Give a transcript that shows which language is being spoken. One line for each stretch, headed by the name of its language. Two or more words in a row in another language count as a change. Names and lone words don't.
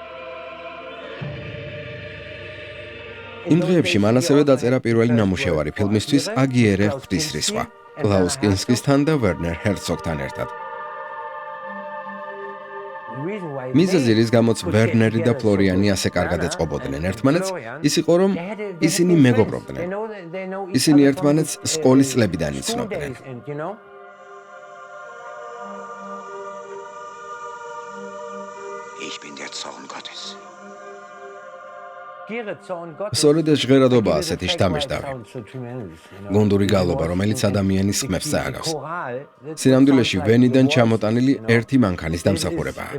Georgian: იმ დღეებში მან ასევე დაწერა პირველი ნამუშევარი ფილმისთვის აგიერე ღვთისრისხვა, კლაუს კინსკისთან და ვერნერ ჰერცოგთან ერთად. მიზეზი, რის გამოც ვერნერი და ფლორიანი ასე კარგად ეწყობოდნენ ერთმანეთს, ის იყო, რომ ისინი მეგობრობდნენ. ისინი ერთმანეთს სკოლის წლებიდან იცნობდნენ.
German: Ich bin der Zorn Gottes.
Georgian: სწორედ ეს ჟღერადობა ასეთი შთამბეჭდავი. გუნდური გალობა, რომელიც ადამიანის ხმებს წააგავს. სინამდვილეში ვენიდან ჩამოტანილი ერთი მანქანის დამსახურებაა.